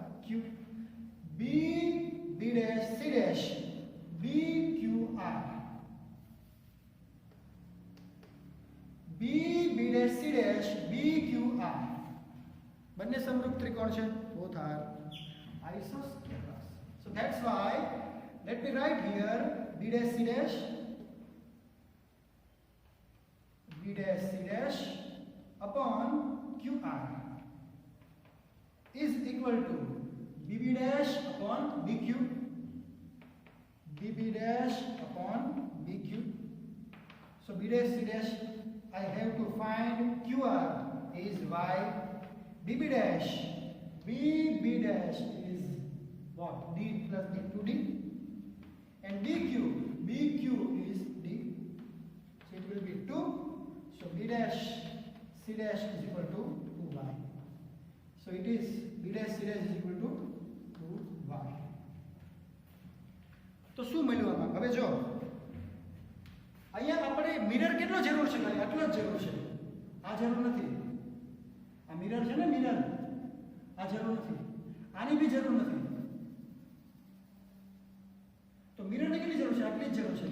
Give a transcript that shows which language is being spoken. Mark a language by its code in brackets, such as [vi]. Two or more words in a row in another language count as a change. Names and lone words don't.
[en] Q. B dash C dash B Q R. B dash C dash B Q R. [gu] બંને સમરૂપ ત્રિકોણ છે. [en] Both are isoscalars. So that's why let me write here B dash C dash upon QR is equal to BB dash upon BQ. BB dash upon BQ. So B dash C dash I have to find QR is Y. BB dash is what? D plus D 2D. And BQ is D. So it will be 2. So B dash C dash is equal to 2Y. So it is B dash C dash is equal to 2Y. [gu] તો શું મળ્યું આમાં? હવે જો અહીંયા આપણે મિરર કેટલો જરૂર છે? ખાલી આટલો જ જરૂર છે. આ જરૂર નથી. આ મિરર છે ને, મિરર આ જરૂર નથી. આની બી જરૂર નથી. તો મિરરને કેટલી જરૂર છે? આટલી જ જરૂર છે.